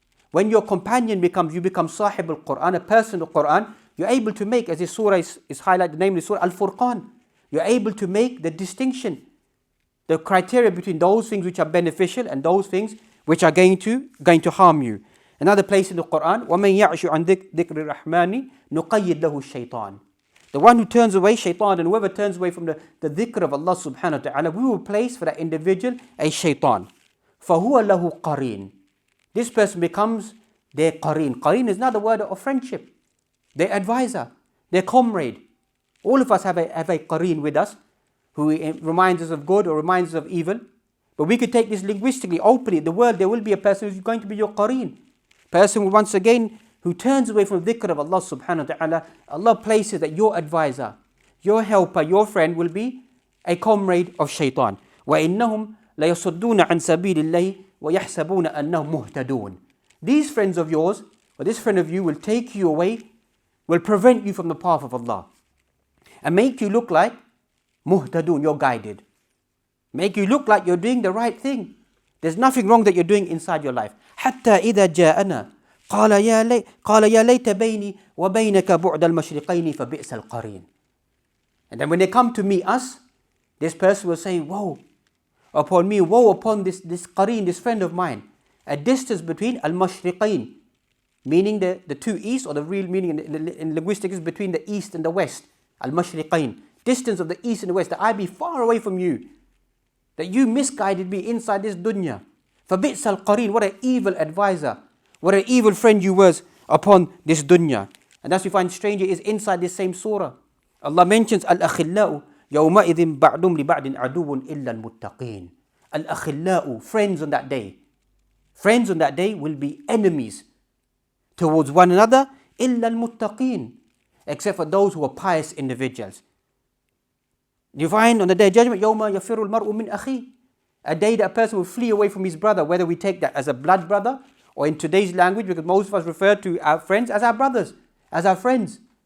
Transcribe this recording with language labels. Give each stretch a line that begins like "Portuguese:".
English: When your companion you become Sahib al-Quran, a person of Quran, you're able to make, as this surah is highlighted, the name of the surah, Al-Furqan. You're able to make the distinction, the criteria between those things which are beneficial and those things which are going to harm you. Another place in the Quran,
Arabic: وَمَنْ يَعْشُ عَنْ ذِكْرِ الرَّحْمَانِ نُقَيِّدْ لَهُ الشَّيْطَانِ.
English: The one who turns away, shaitan, and whoever turns away from the dhikr of Allah subhanahu wa ta'ala, we will place for that individual a shaitan.
Arabic: فَهُوَ لَهُ قَرِينٌ.
English: This person becomes their qareen. Qareen is another word of friendship. Their advisor, their comrade. All of us have a qareen with us who reminds us of good or reminds us of evil. But we could take this linguistically, openly. In the world, there will be a person who's going to be your qareen. Person, once again, who turns away from the dhikr of Allah subhanahu wa ta'ala. Allah places that your advisor, your helper, your friend will be a comrade of shaitan.
Arabic: وَإِنَّهُمْ لَيَصُدُّونَ عَنْ سَبِيلِ اللَّهِ وَيَحْسَبُونَ أَنَّهُمْ مُهْتَدُونَ.
English: These friends of yours, or this friend of you, will take you away, will prevent you from the path of Allah, and make you look like muhtadun, you're guided. Make you look like you're doing the right thing. There's nothing wrong that you're doing inside your life.
Arabic: حتى إذا جاءنا قال يا ليت بيني وبينك بعد المشرقين فبئس القرين.
English: And then when they come to meet us, this person will say, woe upon me, woe upon this qareen, this friend of mine. A distance between al-mashriqain, meaning the two east, or the real meaning in linguistics is between the east and the west. Al-mashriqain, distance of the east and the west, that I be far away from you, that you misguided me inside this dunya.
Arabic: فَبِئْسَ الْقَرِينَ,
English: what an evil advisor, what an evil friend you was upon this dunya. And that's we find stranger is inside this same surah. Allah mentions al-akhillau
Arabic: يَوْمَئِذٍ بَعْدُمْ لِبَعْدٍ عَدُوٌ إِلَّا الْمُتَّقِينَ.
English: Al-akhillau, friends on that day. Friends on that day will be enemies towards one another,
Arabic: إِلَّا الْمُتَّقِينَ,
English: except for those who are pious individuals. You find on the day of judgment,
Arabic: يَوْمَ يَفِرُّ الْمَرْءُ مِنْ أَخِيهِ,
English: a day that a person will flee away from his brother, whether we take that as a blood brother, or in today's language, because most of us refer to our friends as our brothers, as our friends.